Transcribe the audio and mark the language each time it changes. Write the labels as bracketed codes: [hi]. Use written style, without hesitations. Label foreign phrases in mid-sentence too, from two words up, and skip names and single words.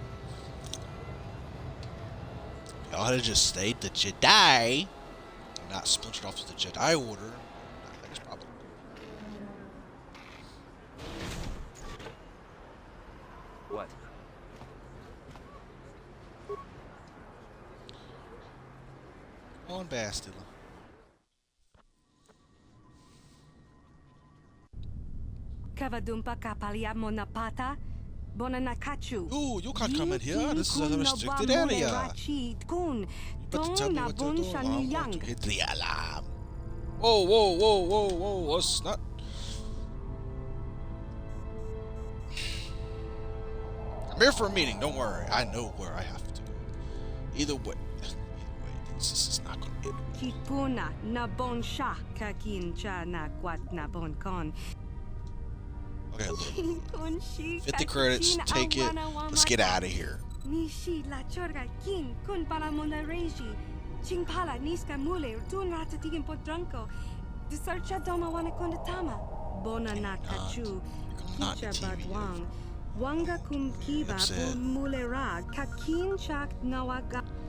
[en] Y'all had to just stayed the Jedi, and not splintered off to the Jedi Order. That's probably. What? Come on, Bastila. Kavadumpa kapaliamo napata. Bonanakachu. Ooh, you can't come in here. This is a restricted area. But tell me what to do. I'm going to hit the alarm. Whoa, whoa, whoa, whoa, whoa. Let's not. I'm here for a meeting. Don't worry. I know where I have to go. Either way, this is not going to end. Kipuna na bon sha kakin cha na kwat na bon kon. Okay, look. 50 credits. Take it. Let's get out of here. Nishi la chorga kin kun para mona reji. Ching pala niska mule tun rata tigin podranko. The searcha doma wana kondatama. Bona na kachu. Kicha badwang. Wanga kum kiba bu mule ra kakin chak nawaga.